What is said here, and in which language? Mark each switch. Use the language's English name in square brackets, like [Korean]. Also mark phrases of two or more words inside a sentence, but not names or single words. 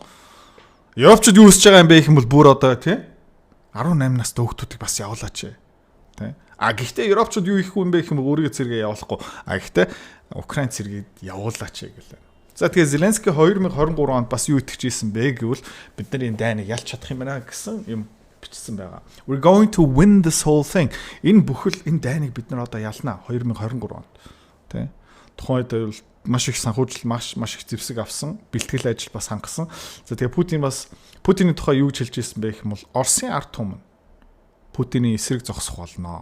[Mongolian] Европчууд юу хийж байгаа юм бэ гэх юм бол бүр одоо тэ 18 настай хүүхдүүдийг бас явуулаач. Тэ гэхдээ Европчууд юу хийх юм бэ гэх юм бол өөрийн цэргээ явуулахгүй. Гэхдээ Украин цэргийг явуулаач гэлээ. За тэгээ Зеленский 2023 онд бас юу итгэжсэн бэ гэвэл бид нар энэ дайныг ялч чадах юм байна гэсэн юм бичсэн байгаа. [English] We're going to win this whole thing. [Mongolian] Энэ бүхэл энэ дайныг бид нар одоо ялнаа 2023 онд. Тэ. Тухайн үед маш их санхүүжил маш их зэвсэг авсан, бэлтгэл ажил бас хангасан. За тэгээ Путиний тухай юу гэж хэлж ирсэн бэ гэх юм бол Оросын ард түмэн Путиний эсрэг зогсох болно.